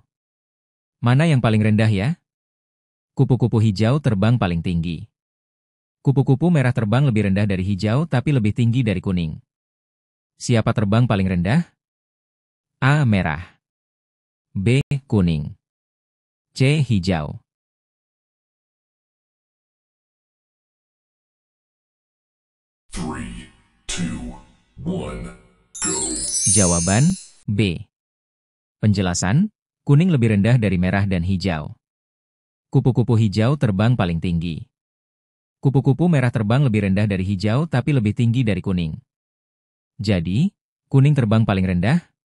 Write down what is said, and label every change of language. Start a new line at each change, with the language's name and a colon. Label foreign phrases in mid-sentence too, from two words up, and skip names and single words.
Indonesian: Mana yang paling rendah ya? Kupu-kupu hijau terbang paling tinggi. Kupu-kupu merah terbang lebih rendah dari hijau tapi lebih tinggi dari kuning. Siapa terbang paling rendah? A. Merah. B. Kuning. C. Hijau.
English: Three, two, one, go.
Indonesian: Jawaban B. Penjelasan, kuning lebih rendah dari merah dan hijau. Kupu-kupu hijau terbang paling tinggi. Kupu-kupu merah terbang lebih rendah dari hijau tapi lebih tinggi dari kuning. Jadi, kuning terbang paling rendah?